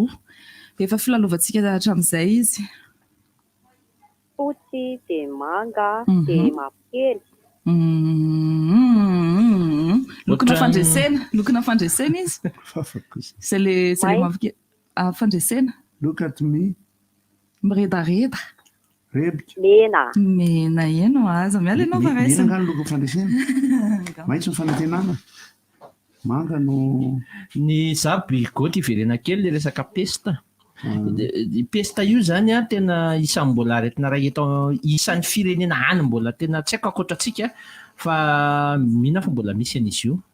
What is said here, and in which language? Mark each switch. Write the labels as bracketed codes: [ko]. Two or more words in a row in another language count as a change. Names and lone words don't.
[mg] Efa filalaovantsika hatramin'izay izy. Fotsy de manga de mavokely. Lokona fandresena izy. [fr] C'est le [mg] mavokely. Fandresena. [en] Look at me. [mg] Miredareda. Mena eno aza miala ianao fa raisina. Mena loko fandresena. Maitso ny fanantenana. Manga no ny zaby goty iverena kely le resaka pesta. Pesta io zany a tena isan'ny mbola aretina raha eto isan'ny firenena any mbola tena tsy haiko akoatrantsika fa mihina fa mbola misy an'izy io.